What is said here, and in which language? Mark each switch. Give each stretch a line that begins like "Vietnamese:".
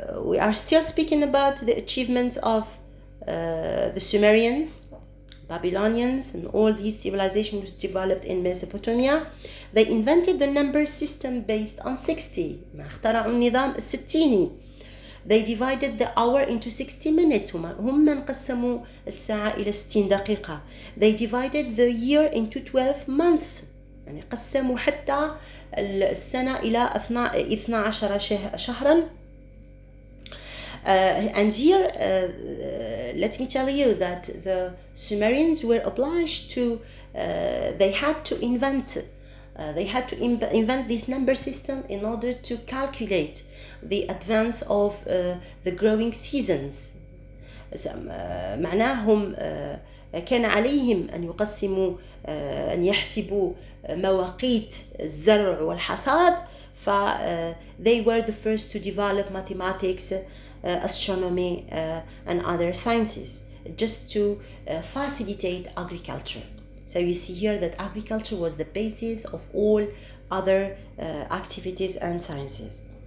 English: We are still speaking about the achievements of the Sumerians, Babylonians, and all these civilizations developed in Mesopotamia. They invented the number system based on 60.
Arabic: اخترعوا النظام الستيني.
English: They divided the hour into 60 minutes.
Arabic: هم من قسموا الساعة إلى 60 دقيقة.
English: They divided the year into 12 months.
Arabic: يعني قسموا حتى السنة إلى 12 شهرا.
English: And here let me tell you that the Sumerians were obliged to they had to invent this number system in order to calculate the advance of the growing seasons.
Arabic: معناهم كان عليهم أن يقسموا أن يحسبوا مواقيت الزرع والحصاد.
English: They were the first to develop mathematics, astronomy, and other sciences, just to facilitate agriculture. So you see here that agriculture was the basis of all other activities and sciences.